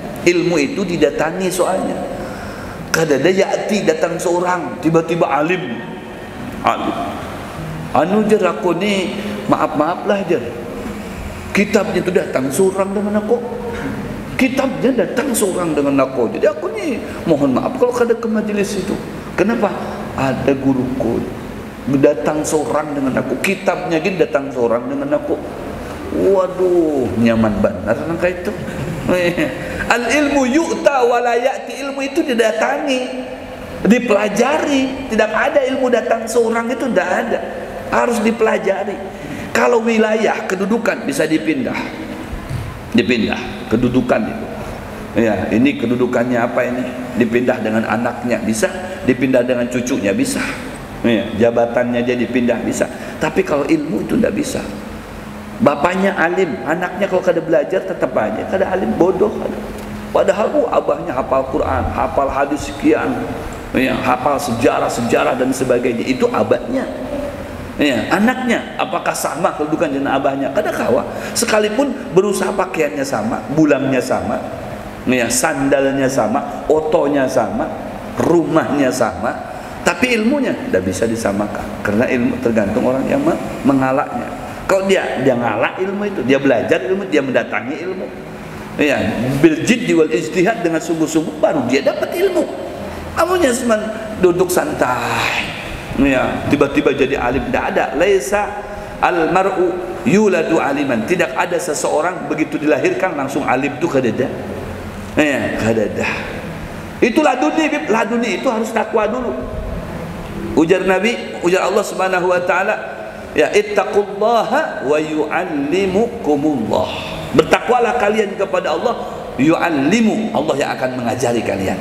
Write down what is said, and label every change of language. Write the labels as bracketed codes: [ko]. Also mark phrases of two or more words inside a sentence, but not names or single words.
[id] Ilmu itu didatangi soalnya. Kadada ya'ti, datang seorang tiba-tiba alim. [bjn] Anu jar aku ni maaf lah jar, kitabnya itu datang seorang dengan aku. Jadi aku ni mohon maaf kalau kada ke majelis itu. Kenapa? ada guruku datang seorang dengan aku, kitabnya gini datang seorang dengan aku. Waduh, nyaman benar langkah itu. [ar] العلم يؤتى ولا يأتي, [id] ilmu itu didatangi, dipelajari. Tidak ada ilmu datang seorang, itu tidak ada, harus dipelajari. Kalau wilayah kedudukan bisa dipindah kedudukan itu. Ya, ini kedudukannya apa ini? Dipindah dengan anaknya bisa, dipindah dengan cucunya bisa. Ya, jabatannya jadi pindah bisa. Tapi kalau ilmu itu tidak bisa. Bapaknya alim, [bjn] anaknya kalau kada belajar tetap aja kada alim, bodoh kada. [id] Padahal abahnya hafal Quran, hafal hadis sekian, ya, hafal sejarah dan sebagainya. Itu abahnya. Ya, anaknya apakah sama kedudukan dengan abahnya? [bjn] Kada kawa. Sekalipun berusaha pakaiannya sama, bulangnya sama, ya, [id] sandalnya sama, otonya sama, rumahnya sama, tapi ilmunya tidak bisa disamakan. Karena ilmu tergantung orang yang mengalahnya. Kalau dia ngalah ilmu itu, dia belajar ilmu, dia mendatangi ilmu, ya, [ar] بالجد والاجتهاد, [id] dengan sungguh-sungguh, baru dia dapat ilmu. [bjn] Amunya cuma duduk santai, ya, tiba-tiba jadi alim, tidak ada. [ar] ليس المرء يولد عالما, [id] tidak ada seseorang begitu dilahirkan langsung alim, [bjn] itu kada ada. Ya, kada ada. [id] Itu laduni itu harus takwa dulu. Ujar Nabi, ujar [ar] الله سبحانه وتعالى, [id] ya, [ar] اتقوا الله ويعلمكم الله. [id] Bertakwalah kalian kepada Allah, yu'allimu, Allah yang akan mengajari kalian.